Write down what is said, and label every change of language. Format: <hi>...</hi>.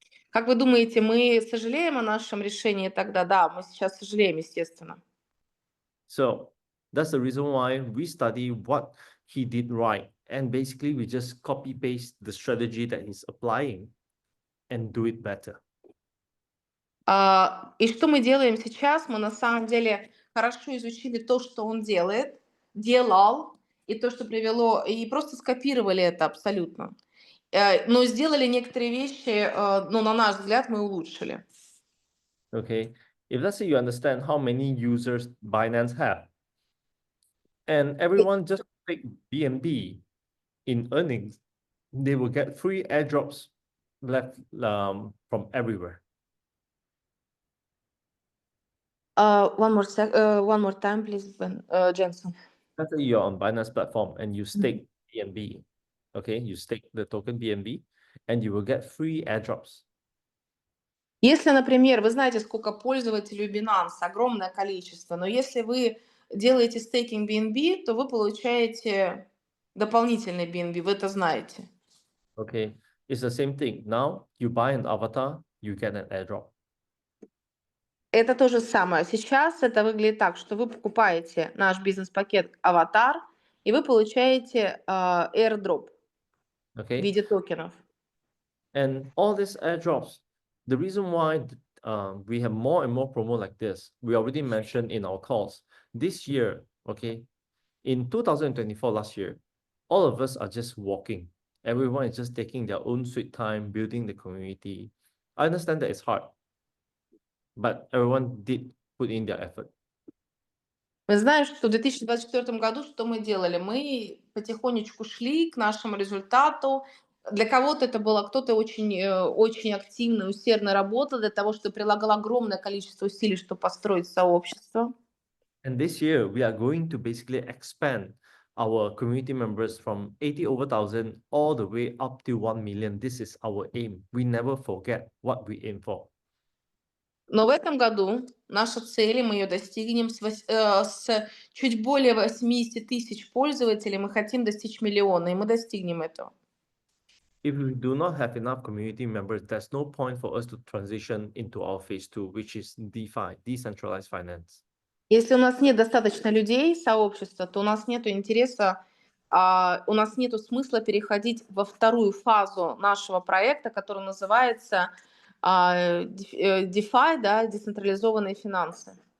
<ru>Как вы думаете, мы сожалеем о нашем решении тогда? Да, мы сейчас сожалеем, естественно.</ru> <en>So that's the reason why we study what he did right. And basically, we just copy paste the strategy that he's applying and do it better.</en> <ru>И что мы делаем сейчас? Мы на самом деле хорошо изучили то, что он делал, и то, что привело, и просто скопировали это абсолютно. Но сделали некоторые вещи, ну, на наш взгляд, мы улучшили.</ru> <en>Okay. If let's say you understand how many users Binance have, and everyone just take BNB in earnings, they will get free airdrops left from everywhere. One more time, please, Jensen. Let's say you're on Binance platform and you stake BNB. Okay, you stake the token BNB, and you will get free airdrops.</en> <ru>Если, например, вы знаете, сколько пользователей у Binance, огромное количество, но если вы делаете стейкинг BNB, то вы получаете дополнительный BNB, вы это знаете.</ru> <en>Okay, it's the same thing. Now you buy an avatar, you get an airdrop.</en> <ru>Это то же самое. Сейчас это выглядит так, что вы покупаете наш бизнес-пакет «Аватар», и вы получаете airdrop в</ru> <en>Okay,</en> <ru>виде токенов.</ru> <en>and all these airdrops, the reason why we have more and more promo like this, we already mentioned in our calls. This year, okay, in 2024 last year, all of us are just walking. Everyone is just taking their own sweet time, building the community. I understand that it's hard, but everyone did put in their effort.</en> <ru>Мы знаем, что в 2024 году что мы делали? Мы потихонечку шли к нашему результату. Для кого-то это было, кто-то очень активно, усердно работал для того, чтобы прилагал огромное количество усилий, чтобы построить сообщество.</ru> <en>And this year, we are going to basically expand our community members from 80 over 1,000 all the way up to 1 million. This is our aim. We never forget what we aim for.</en> <ru>Но в этом году наша цель, и мы ее достигнем, с чуть более 80 тысяч пользователей мы хотим достичь миллиона, и мы достигнем этого.</ru> <en>If we do not have enough community members, there's no point for us to transition into our phase 2, which is DeFi, decentralized finance.</en> <ru>Если у нас нет достаточно людей, сообщества, то у нас нет интереса, у нас нет смысла переходить во вторую фазу нашего проекта, который называется DeFi, да, децентрализованные финансы.</ru>